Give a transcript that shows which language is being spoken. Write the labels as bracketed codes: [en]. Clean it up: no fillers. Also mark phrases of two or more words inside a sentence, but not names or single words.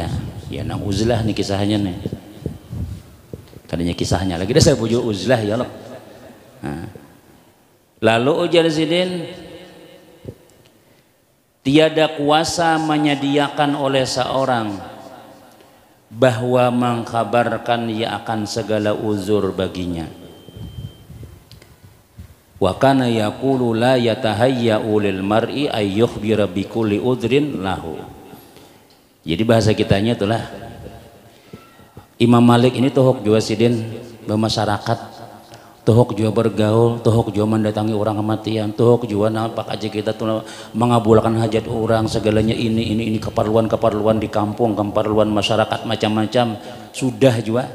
[bjn] Ya nang uzlah nih kisahnya nih. Tadinya kisahnya lagi dah saya pujuk uzlah ya loh. Nah. Lalu ujar sidin, tiada kuasa menyediakan oleh seorang bahwa mengkabarkan ia akan segala uzur baginya. [ar] وكان يقول لا يتهيأ للمرء أن يخبر بكل عذر له. [bjn] Jadi bahasa kitanya itulah Imam Malik ini tuh juga sidin bermasyarakat Tuhuk juga bergaul, tuhuk juga mendatangi orang kematian, tuhuk juga nampak aja kita tuh mengabulkan hajat orang, segalanya ini keperluan di kampung, keperluan masyarakat macam-macam sudah juga.